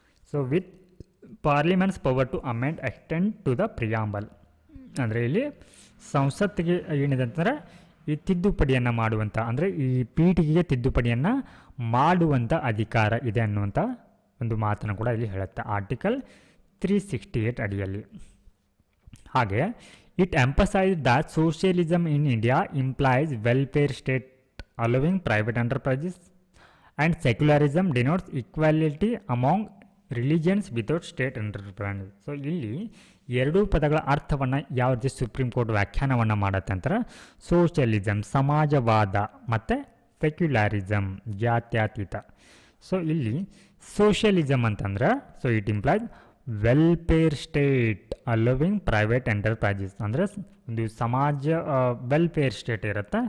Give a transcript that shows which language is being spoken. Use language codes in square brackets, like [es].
[kn] So [en] with parliament's power to amend extend to the preamble, [kn] ಅಂದರೆ ಇಲ್ಲಿ ಸಂಸತ್ತಿಗೆ ಏನಿದೆ ಅಂತಂದರೆ ಈ ತಿದ್ದುಪಡಿಯನ್ನು ಮಾಡುವಂಥ ಅಂದರೆ ಈ ಪೀಠಿಗೆಗೆ ತಿದ್ದುಪಡಿಯನ್ನು ಮಾಡುವಂಥ ಅಧಿಕಾರ ಇದೆ ಅನ್ನುವಂಥ ಒಂದು ಮಾತನ್ನು ಕೂಡ ಇಲ್ಲಿ ಹೇಳುತ್ತೆ ಆರ್ಟಿಕಲ್ 368 ಅಡಿಯಲ್ಲಿ. ಹಾಗೆ [en] It emphasized that socialism in India implies welfare state allowing private enterprises and secularism denotes equality among religions without state enterprise. [kn] So ಇಲ್ಲಿ ಎರಡೂ ಪದಗಳ ಅರ್ಥವನ್ನು ಯಾವ ರೀತಿ ಸುಪ್ರೀಂ ಕೋರ್ಟ್ ವ್ಯಾಖ್ಯಾನವನ್ನು ಮಾಡುತ್ತೆ ಅಂತಾರೆ, ಸೋಷಿಯಲಿಸಮ್ ಸಮಾಜವಾದ ಮತ್ತು ಸೆಕ್ಯುಲಾರಿಸಮ್ ಜಾತ್ಯತೀತ. ಸೊ ಇಲ್ಲಿ ಸೋಷಿಯಲಿಸಮ್ ಅಂತಂದ್ರೆ so [en] it implies welfare state allowing private enterprises, [kn] ಅಂದರೆ ಒಂದು ಸಮಾಜ ವೆಲ್ಫೇರ್ ಸ್ಟೇಟ್ ಇರುತ್ತೆ.